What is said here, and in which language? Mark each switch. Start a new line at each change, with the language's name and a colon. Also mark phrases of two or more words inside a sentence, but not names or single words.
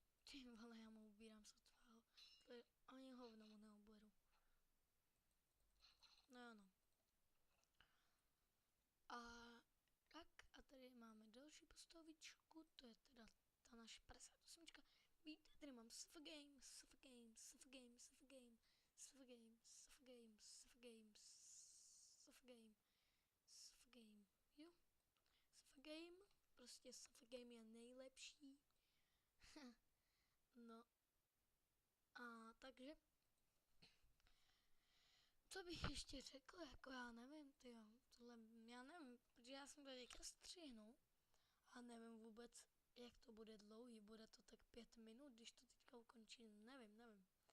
Czech: Ty vole, já mu ubírám sotvého. To je ani hovno mu neoberu. No ano. A tak, a tady máme další postavičku, to je teda ta naše 58. Víte, tady mám SF Games, SF Games, SF Games, SF Game, SF Games, SF Games, SF Games, SF Game, SF Game, jo. SF Game, prostě SF Game je nejlepší. No. A takže co bych ještě řekl, jako já nevím, tyjo, tohle, já nevím, protože já jsem tady střihnu a nevím vůbec, jak to bude dlouhý, bude to tak 5 minut, když to teďka ukončím, nevím.